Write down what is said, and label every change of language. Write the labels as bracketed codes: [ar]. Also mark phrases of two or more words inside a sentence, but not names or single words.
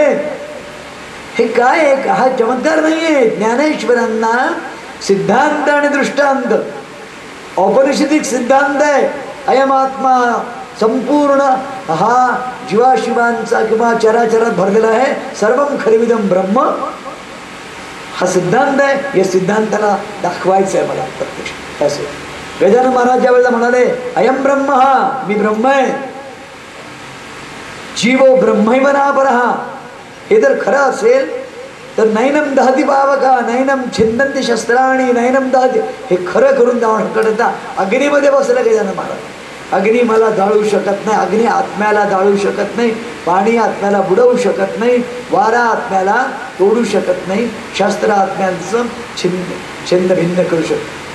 [mr] हे काय आहे? हा चमत्कार नाहीये. ज्ञानेश्वरांना सिद्धांत आणि दृष्टांत, औपनिषदिक सिद्धांत आहे. [sa] अयम आत्मा [mr] संपूर्ण हा जीवाशिवांचा किंवा चराचरात भरलेला आहे. [sa] सर्वम खलविदम ब्रह्म [mr] हा सिद्धांत आहे. या सिद्धांताला दाखवायचं आहे मला प्रत्यक्ष. असं गजानन महाराज ज्या वेळेला म्हणाले [sa] अयम ब्रह्म, [mr] हा मी ब्रह्म आहे, जीवो ब्रह्मैवनापरहा, हे जर खरं असेल तर [sa] नैनम दहती पावका नैनम छिंदंती शस्त्राणी नैनम दहती, [mr] हे खरं करून दाखवता अग्नीमध्ये बसलं गजानन महाराज. अग्नी मला जाळू शकत नाही, अग्नी आत्म्याला जाळू शकत नाही, पाणी आत्म्याला बुडवू शकत नाही, वारा आत्म्याला तोडू शकत नाही, शास्त्र आत्म्यांचं छिन्न भिन्न करू शकत.